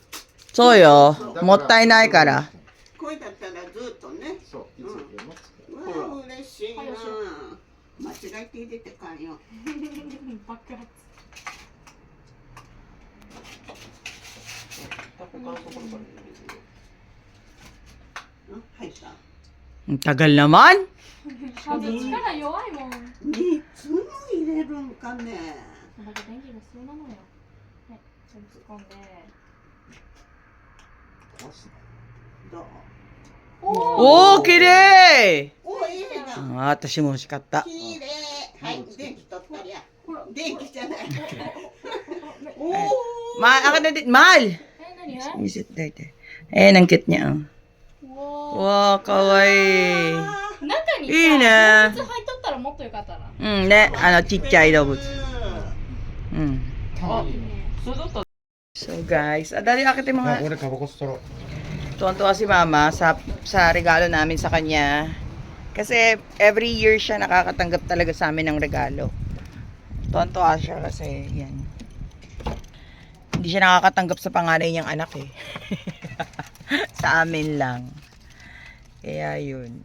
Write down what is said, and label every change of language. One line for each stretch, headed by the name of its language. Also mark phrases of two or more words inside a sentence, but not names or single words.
Japanese: そうよ。もったいないから。これだったらずっとね。ゃん。そう、いつでも使える。うわ嬉しいな。間違えて入れてかんよ。爆発。入った。
Filipino: Ang tagal naman.
Japanese: 数力弱いもん。だ 3つも入れるんかね。って電気が必要なのよ。はい、それ突っ込んで。壊すどう？おー、綺麗。お、いいな。私も欲しかった。綺麗。はい、電気取ったりや。ほら、電気じゃない。お Ay. お。
Filipino: Ako na din. Mahal!
Japanese: 何？
Filipino: Visit dito. Ayan, ang cute niya. Oh. わ
English: Wow, kawaii.
Japanese: ー。中にいいねさ、動物入っとったらもっとよかったな。ね、ちっちゃい動物。あ、それだったら。
English: So guys,
Filipino: dali akitin mo nga.
Japanese: 俺タバコ吸ったろ。
Filipino: Tuwan-tuwa si Mama sa regalo namin sa kanya. Kasi
English: every year
Filipino: siya nakakatanggap talaga sa amin ng regalo. Tuwan-tuwa siya kasi yan. Hindi siya nakakatanggap sa panganay niyang anak eh. Sa amin lang. Kaya yun.